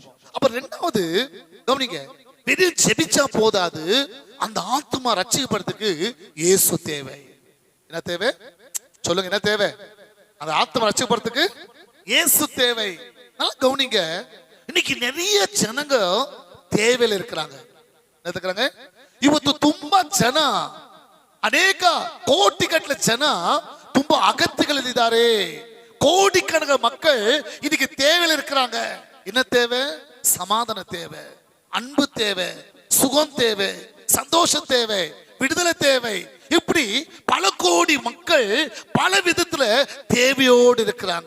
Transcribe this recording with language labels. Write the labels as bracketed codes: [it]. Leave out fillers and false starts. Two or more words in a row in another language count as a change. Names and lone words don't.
[ta] அப்ப ரெண்டாவது கவனிங்க, வெறும் ஜெபிச்சா போதாது, அந்த ஆத்துமா ரட்சிக்கப்படுறதுக்கு இயேசு தேவை. என்ன தேவை சொல்லுங்க? என்ன தேவை? அந்த ஆத்துமா ரட்சிக்கப்படுறதுக்கு இயேசு தேவை. நல்லா கவனிங்க. இன்னைக்கு நிறைய ஜனங்க தேவையில இருக்கிறாங்க. என்ன இருக்கிறாங்க? [kn] ಇವತ್ತು ತುಂಬಾ ಜನ, ಅನೇಕ ಕೋಟಿಗಟ್ಟಲೆ ಜನ ತುಂಬಾ ಅಗತ್ಯಗಳಿದ್ದಾರೆ. [ta] கோடிக்கணக்கான மக்கள் இன்னைக்கு தேவையில இருக்கிறாங்க. என்ன தேவை? சமாதான தேவை, அன்பு தேவை, சுகம் தேவை, சந்தோஷம் தேவை, விடுதலை தேவை. இப்படி பல கோடி மக்கள் பல விதத்துல தேவையோடு இருக்கிறாங்க.